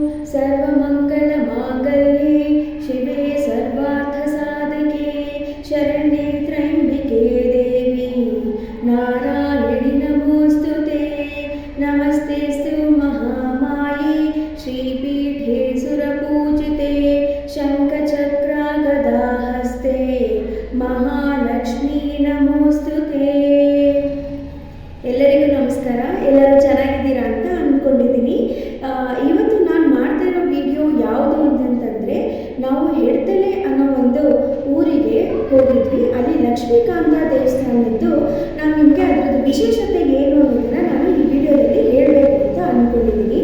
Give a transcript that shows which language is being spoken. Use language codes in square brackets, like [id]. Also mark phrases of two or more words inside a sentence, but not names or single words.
[sa] सर्वमङ्गलमाङ्गल्ये शिवे सर्वार्थसाधके शरण्ये त्र्यम्बिके देवी नारायणि नमोऽस्तुते नमस्तेऽस्तु महामाये श्रीपीठे सुरपूजिते शङ्खचक्रागदाहस्ते महालक्ष्मी नमोऽस्तुते। [kn] ಎಲ್ಲರಿಗೂ ನಮಸ್ಕಾರ. ಎಲ್ಲರೂ ಚೆನ್ನಾಗಿದ್ದೀರಾ ಅಂತ ಅಂದ್ಕೊಂಡಿದ್ದೀನಿ. ಇವತ್ತು ನಾನು ಮಾಡ್ತಾ ಇರೋ ವಿಡಿಯೋ ಯಾವುದು ಅಂತಂತಂದರೆ, ನಾವು ಹೆಡ್ತಲೆ ಅನ್ನೋ ಒಂದು ಊರಿಗೆ ಹೋಗಿದ್ವಿ. ಅಲ್ಲಿ ಲಕ್ಷ್ಮೀಕಾಂತ ದೇವಸ್ಥಾನದ್ದು ನಾನು ನಿಮಗೆ ಅದರದ್ದು ವಿಶೇಷತೆ ಏನು ಅನ್ನೋದನ್ನು ನಾನು ಈ ವಿಡಿಯೋದಲ್ಲಿ ಹೇಳಬೇಕು ಅಂತ ಅಂದ್ಕೊಂಡಿದ್ದೀನಿ.